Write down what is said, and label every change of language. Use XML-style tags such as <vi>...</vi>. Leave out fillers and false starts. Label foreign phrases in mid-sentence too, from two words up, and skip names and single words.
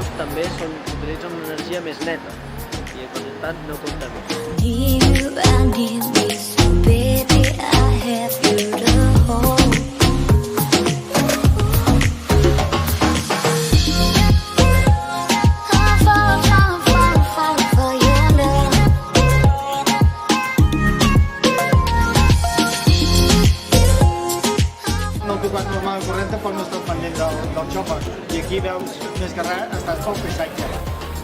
<ca>també utilitzen una energia més neta i per tant no contamina.</ca> <en>Need you, I need me, so baby, I have you to hold. I'm falling for your love.</en> <ca>No he tocat normal i corrent, tampoc no he estat pendent del xòfer. I aquí veus, més que res, ha estat pel paisatge.</ca>